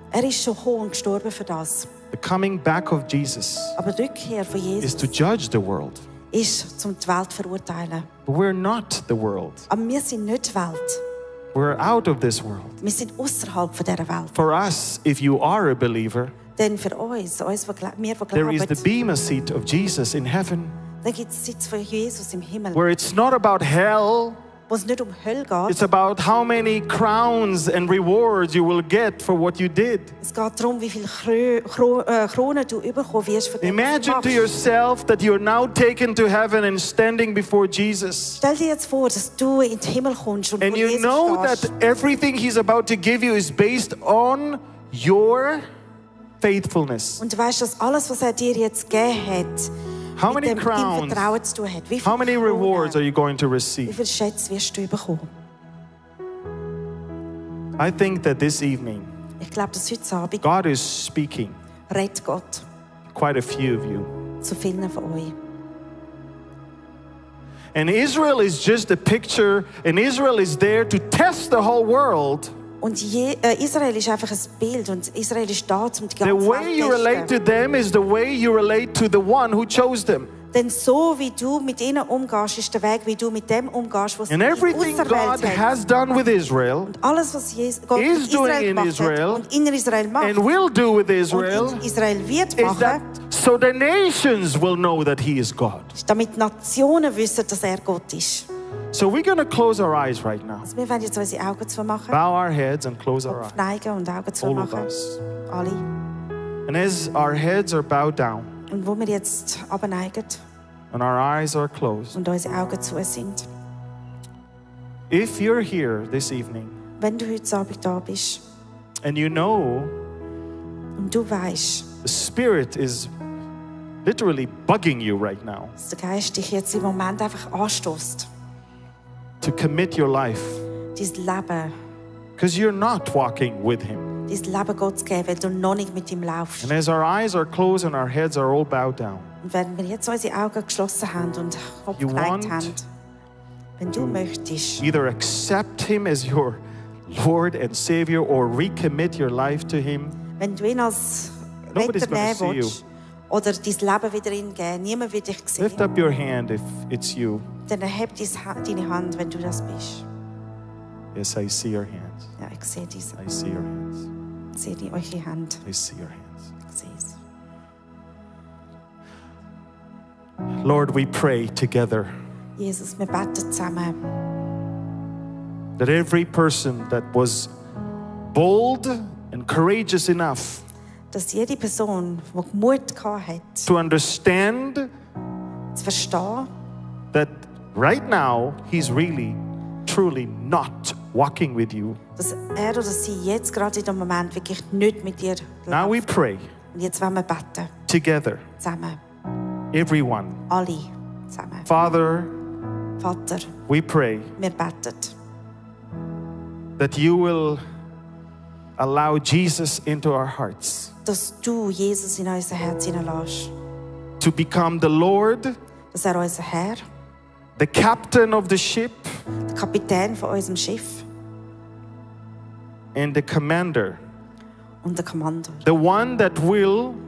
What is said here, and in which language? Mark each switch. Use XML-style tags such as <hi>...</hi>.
<de>Er ist schon gekommen und gestorben für das.</de> <en>The coming back of Jesus</en> <de>Aber die Rückkehr von</de> <en>is Jesus to judge the world.</en> <de>ist, um die Welt zu verurteilen.</de> <en>But we're not the world.</en> <de>Aber wir sind nicht die Welt.</de> <en>We're out of this world.</en> <de>Wir sind außerhalb von dieser Welt.</de> <en>For us, if you are a believer,</en> <de>Denn für uns wir, die</de> <en>there is the</en> <de>glauben,</de> <en>bema seat of Jesus in heaven,</en> <de>da gibt es Sitz von Jesus im Himmel,</de> <en>where it's not about hell,</en> <de>wo es nicht um Hölle geht.</de> <en>it's about how many crowns and rewards you will get for what you did.</en> <de>Es geht darum, wie viele Kronen du bekommen wirst für das, was du</de> <en>Imagine to</en> <de>machst.</de> <en>yourself that you're now taken to heaven and standing before Jesus.</en> <de>Stell dir jetzt vor, dass du in den Himmel kommst und</de> <en>And</en> <de>vor</de> <en>you</en> <de>Jesus</de> <en>know that</en> <de>stehst.</de> <en>everything he's about to give you is based on your faithfulness.</en> <de>Und du weißt, dass alles, was er dir jetzt gegeben hat,</de> <en>How</en> <de>mit</de> <en>many</en> <de>dem</de> <en>crowns,</en> <de>Vertrauen zu tun hat. Wie</de> <en>how many</en> <de>viele</de> <en>rewards are</en> <de>Kronen,</de> <en>you going to</en> <de>wie</de> <en>receive?</en> <de>viele Schätze wirst du bekommen?</de> <en>I think that this evening,</en> <de>Ich glaube, dass heute Abend</de> <en>God is speaking,</en> <de>redet Gott</de> <en>quite a few of you.</en> <de>zu vielen von euch.</de> <en>And Israel is just a picture, and Israel is there to test the whole world.</en> <de>Und Israel ist einfach ein Bild und Israel ist da, um die</de> <en>The</en> <de>ganze</de> <en>way you</en> <de>Welt zu</de> <en>relate</en> <de>testen.</de> <en>to them is the way you relate to the one who chose them.</en> <de>Denn so wie du mit ihnen umgehst, ist der Weg, wie du mit dem umgehst, was</de> <en>And everything God</en> <de>auserwählt hat.</de> <en>has done with Israel</en> <de>Alles, was Gott</de> <en>is</en> <de>mit</de> <en>doing</en> <de>Israel</de> <en>in</en> <de>gemacht</de> <en>Israel</en> <de>hat und in Israel macht</de> <en>and will do with Israel</en> <de>in Israel wird</de> <en>is that</en> <de>machen,</de> <en>so the nations will know that He is God.</en> <de>ist, damit die Nationen wissen, dass er Gott ist.</de> <en>So we're going to close our eyes right now.</en> <de>Also wir werden jetzt unsere Augen zumachen,</de> <en>Bow our heads and close our eyes.</en> <de>Kopf neigen und Augen</de> <en>All of</en> <de>zumachen.</de> <en>us.</en> <de>Alle.</de> <en>And as our heads are bowed down</en> <de>Und wo wir jetzt abneigen</de> <en>and our eyes are closed,</en> <de>und unsere Augen zu sind.</de> <en>if you're here this evening</en> <de>Wenn du heute Abend da bist</de> <en>and you know</en> <de>und du weißt,</de> <en>the Spirit is literally bugging you right now</en> <de>dass der Geist dich jetzt im Moment einfach anstößt,</de> <en>to commit your life</en> <de>dein Leben,</de> <en>because you're not walking with Him.</en> <de>dein Leben Gott zu geben, weil du noch nicht mit ihm laufst.</de> <en>And as our eyes are closed and our heads are all bowed down,</en> <de>Und wenn wir jetzt unsere Augen geschlossen haben und den Kopf</de> <en>You</en> <de>geneigt</de> <en>want</en> <de>haben, wenn du möchtest,</de> <en>either accept Him as your Lord and Savior or recommit your life to Him,</en> <de>wenn du ihn als</de> <en>Nobody's</en> <de>Retter</de> <en>gonna</en> <de>nehmen</de> <en>see you.</en> <de>willst oder dein Leben wieder ihm geben, niemand wird dich sehen,</de> <en>lift up your hand if it's you.</en> <de>dann erheb deine Hand, wenn du das bist.</de> <en>Yes, I see your hands.</en> <de>Ja, ich sehe diese,</de> <en>I see your hands.</en> <de>ich sehe eure Hand,</de> <en>I see your hands.</en> <de>ich sehe es.</de> <en>Lord, we pray together</en> <de>Jesus, wir beten zusammen,</de> <en>that every person that was bold and courageous enough</en> <de>dass jede Person, die Mut gehabt hat,</de> <en>to understand</en> <de>zu verstehen,</de> <en>that right now he's really, truly not walking with you.</en> <de>dass er oder sie jetzt gerade in dem Moment wirklich nicht mit dir</de> <en>Now we</en> <de>läuft.</de> <en>pray</en> <de>Und jetzt wollen wir beten,</de> <en>together,</en> <de>zusammen,</de> <en>everyone.</en> <de>alle zusammen.</de> <en>Father,</en> <de>Vater,</de> <en>we pray</en> <de>wir beten,</de> <en>that you will allow Jesus into our hearts</en> <de>dass du Jesus in unser Herz hineinlässt,</de> <en>to become the Lord,</en> <de>dass er unser Herr,</de> <en>the captain of the ship,</en> <de>der Kapitän von unserem Schiff</de> <en>and the commander,</en> <de>und der Kommando,</de> <en>the one that will</en>